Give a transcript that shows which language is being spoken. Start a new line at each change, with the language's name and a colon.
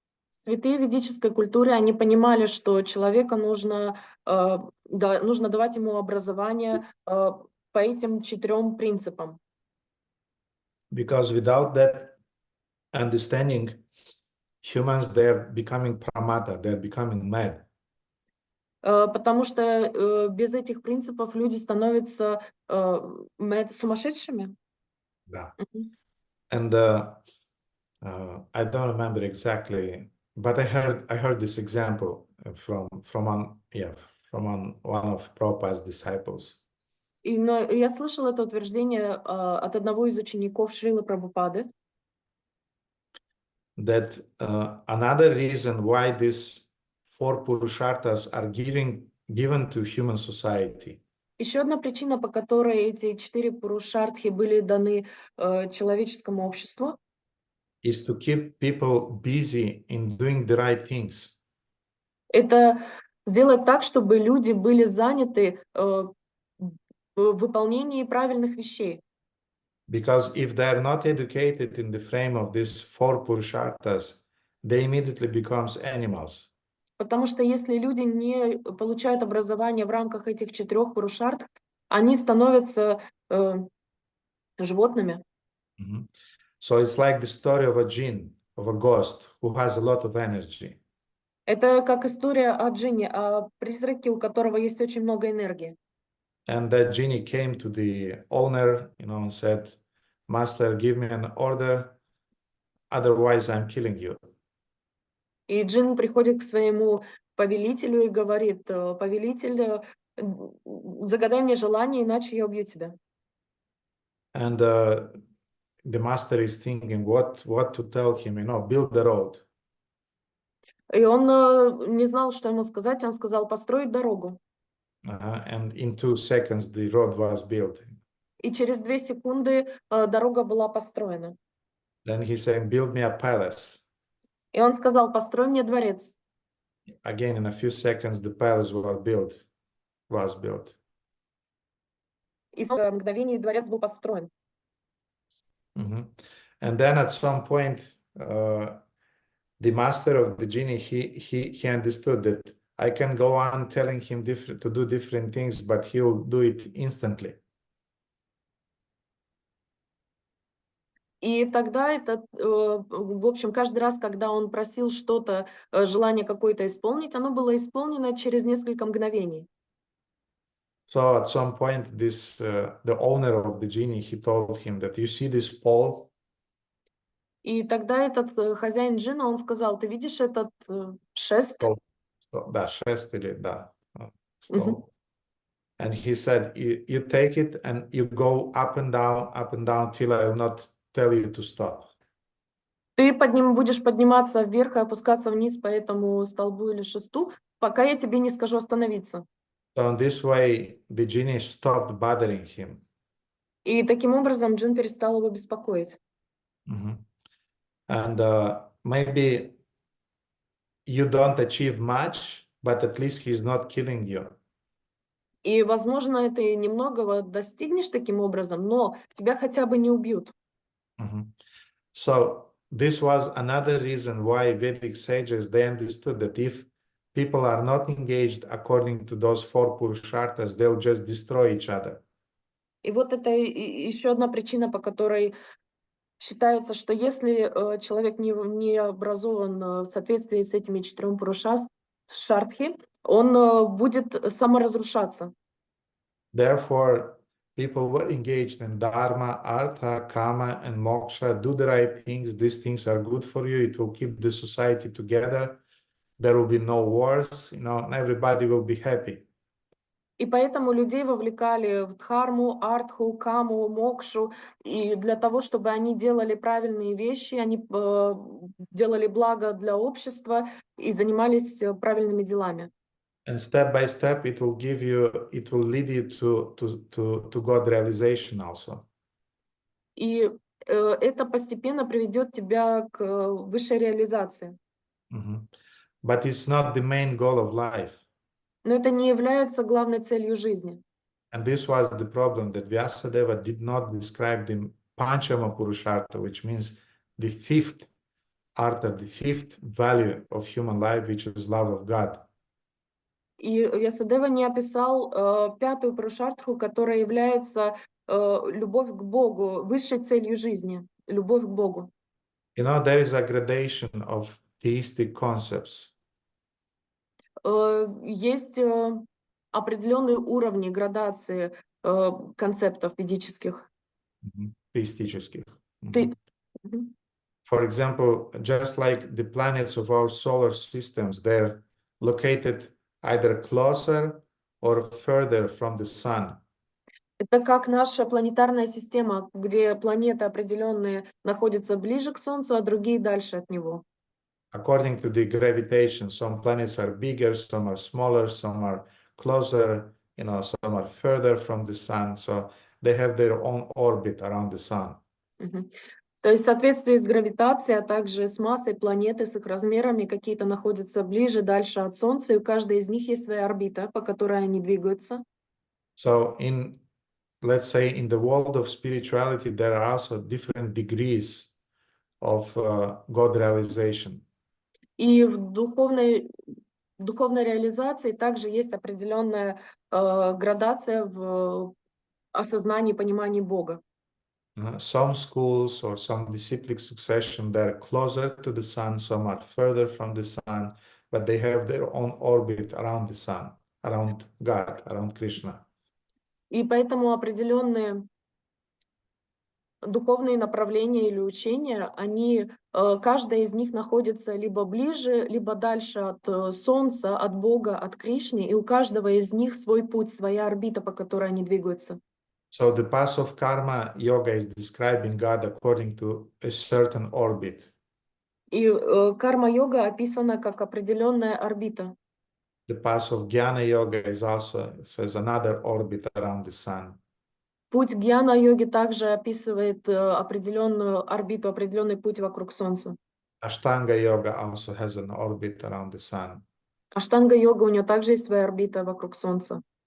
Russian: Святые в ведической культуре, они понимали, что человека нужно давать ему образование по этим 4 принципам.
English: Because without that understanding, humans, they're becoming pramata, they're becoming mad.
Russian: Потому что без этих принципов люди становятся сумасшедшими. Да. Мгм.
English: And I don't remember exactly, but I heard this example from one of Prabhupada's disciples.
Russian: Но я слышала это утверждение от одного из учеников Шрилы Прабхупады,
English: That another reason why these four Purusharthas are given to human society
Russian: еще одна причина, по которой эти 4 пурушартхи были даны человеческому обществу,
English: is to keep people busy in doing the right things.
Russian: это сделать так, чтобы люди были заняты в выполнении правильных вещей.
English: Because if they are not educated in the frame of these four Purusharthas, they immediately becomes animals.
Russian: Потому что если люди не получают образование в рамках этих 4 пурушартх, они становятся животными. Mhm.
English: So it's like the story of a jinn, of a ghost who has a lot of energy.
Russian: Это как история о джинне, о призраке, у которого есть очень много энергии.
English: And that genie came to the owner, and said, "Master, give me an order, otherwise I'm killing you."
Russian: И джин приходит к своему повелителю и говорит: повелитель, загадай мне желание, иначе я убью тебя.
English: And the master is thinking what to tell him, build the road.
Russian: И он не знал, что ему сказать. Он сказал: построить дорогу.
English: And in 2 seconds, the road was built.
Russian: И через 2 секунды дорога была построена.
English: Then he said, "Build me a palace."
Russian: И он сказал: построй мне дворец.
English: Again, in a few seconds, the palace was built.
Russian: И в мгновение дворец был построен. Mhm.
English: And then at some point, the master of the genie, he understood that I can go on telling him to do different things, but he'll do it instantly.
Russian: И тогда в общем, каждый раз, когда он просил что-то, желание какое-то исполнить, оно было исполнено через несколько мгновений.
English: So at some point, the owner of the genie, he told him that, "You see this pole?
Russian: И тогда этот хозяин джина, он сказал: ты видишь этот шест? Да, шест или да, Мгм. стол."
English: And he said, you take it and you go up and down till I will not tell you to stop.
Russian: Ты будешь подниматься вверх и опускаться вниз по этому столбу или шесту, пока я тебе не скажу остановиться.
English: So in this way, the genie stopped bothering him.
Russian: И таким образом джин перестал его беспокоить. Mhm.
English: And maybe you don't achieve much, but at least he's not killing you.
Russian: И, возможно, ты немногого достигнешь таким образом, но тебя хотя бы не убьют. Mhm.
English: So this was another reason why Vedic sages, they understood that if people are not engaged according to those four Purusharthas, they'll just destroy each other.
Russian: И вот это еще одна причина, по которой считается, что если человек не образован в соответствии с этими 4 пурушартхи, он будет саморазрушаться.
English: Therefore, people who are engaged in dharma, artha, kama, and moksha do the right things. These things are good for you. It will keep the society together. There will be no wars, and everybody will be happy.
Russian: И поэтому людей вовлекали в дхарму, артху, каму, мокшу, и для того, чтобы они делали правильные вещи, они делали благо для общества и занимались правильными делами.
English: And step by step, it will lead you to God realization also.
Russian: И это постепенно приведет тебя к высшей реализации.
English: But it's not the main goal of life.
Russian: Но это не является главной целью жизни.
English: And this was the problem, that Vyasadeva did not describe the Panchama Purushartha, which means the fifth artha, the fifth value of human life, which is love of God.
Russian: И Вьясадева не описал 5-ю пурушартху, которая является любовь к Богу, высшей целью жизни, любовь к Богу.
English: There is a gradation of theistic concepts.
Russian: Есть определенные уровни градации концептов ведических.
English: Theistic. Мгм. For example, just like the planets of our solar systems, they're located either closer or further from the sun.
Russian: Это как наша планетарная система, где планеты определенные находятся ближе к Солнцу, а другие дальше от него.
English: According to the gravitation, some planets are bigger, some are smaller, some are closer, some are further from the sun. So they have their own orbit around the sun. Мгм.
Russian: То есть в соответствии с гравитацией, а также с массой планеты, с их размерами, какие-то находятся ближе, дальше от Солнца, и у каждой из них есть своя орбита, по которой они двигаются.
English: So let's say in the world of spirituality, there are also different degrees of God realization.
Russian: И в духовной реализации также есть определенная градация в осознании, понимании Бога.
English: Some schools or some disciplic succession, they're closer to the sun, some are further from the sun, but they have their own orbit around the sun, around God, around Krishna.
Russian: И поэтому определенные духовные направления или учения, каждая из них находится либо ближе, либо дальше от Солнца, от Бога, от Кришны, и у каждого из них свой путь, своя орбита, по которой они двигаются.
English: So the path of karma yoga is describing God according to a certain orbit.
Russian: И карма-йога описана как определенная орбита.
English: The path of jnana yoga is also says another orbit around the sun.
Russian: Путь гьяна-йоги также описывает определенную орбиту, определенный путь вокруг Солнца.
English: Ashtanga yoga also has an orbit around the sun.
Russian: Аштанга-йога, у нее также есть своя орбита вокруг Солнца.